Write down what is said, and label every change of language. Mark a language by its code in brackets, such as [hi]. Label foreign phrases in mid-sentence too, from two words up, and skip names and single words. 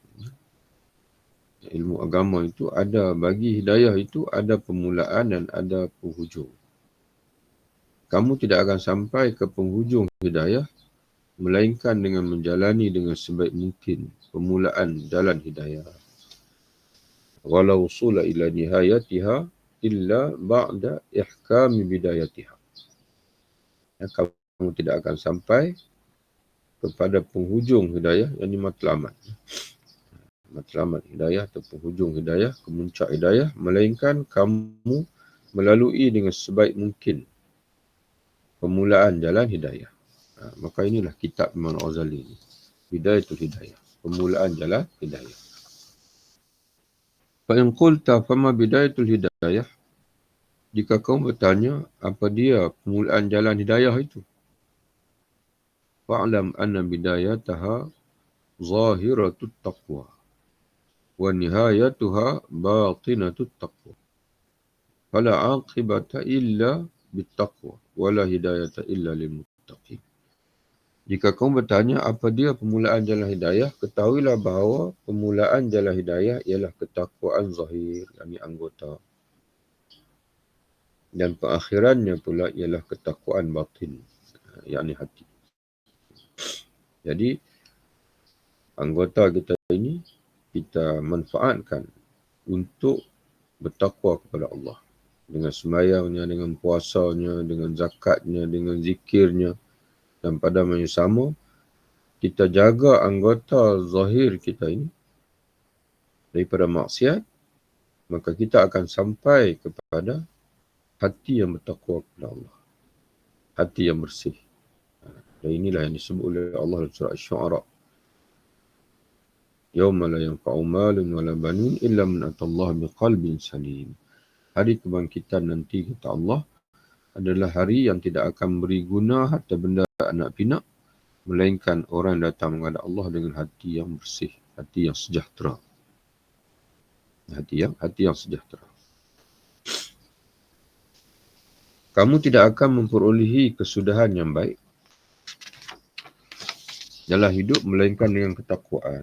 [ms] Ilmu agama itu ada, bagi hidayah itu ada permulaan dan ada penghujung. Kamu tidak akan sampai ke penghujung hidayah melainkan dengan menjalani dengan sebaik mungkin permulaan jalan hidayah. [ar] ولا وصول إلى نهايتها إلا بعد إحكام بدايتها. [ms] Kamu tidak akan sampai kepada penghujung hidayah, yang ini matlamat. Matlamat hidayah atau penghujung hidayah, kemuncak hidayah, melainkan kamu melalui dengan sebaik mungkin permulaan jalan hidayah. Maka inilah kitab Imam Al-Ghazali ini. Bidayatul Hidayah. Permulaan jalan hidayah. [ar] فإن قلت فما بداية الهداية. [ms] Jika kau bertanya, apa dia permulaan jalan hidayah itu? [ar] فاعلم أن بدايتها ظاهرة التقوى. ونهايتها باطنة التقوى. فلا عاقبة إلا بالتقوى. ولا هداية إلا للمتقين. [ms] Jika kamu bertanya apa dia permulaan jalan hidayah, ketahuilah bahawa permulaan jalan hidayah ialah ketakwaan zahir, yakni anggota. Dan perakhirannya pula ialah ketakwaan batin, yakni hati. Jadi, anggota kita ini kita manfaatkan untuk bertakwa kepada Allah. Dengan sembahyangnya, dengan puasanya, dengan zakatnya, dengan zikirnya. Dan pada masa yang sama, kita jaga anggota zahir kita ini daripada maksiat, maka kita akan sampai kepada hati yang bertakwa kepada Allah. Hati yang bersih. Dan inilah yang disebut oleh Allah dalam surah Asy-Syu'ara. [ar] يوم لا ينفع مال ولا بنون إلا من أتى الله بقلب سليم. [ms] Hari kebangkitan nanti, kata Allah, adalah hari yang tidak akan beri guna harta benda anak pinak, melainkan orang yang datang menghadap Allah dengan hati yang bersih, hati yang sejahtera. Hati yang sejahtera. Kamu tidak akan memperolehi kesudahan yang baik dalam hidup melainkan dengan ketakwaan.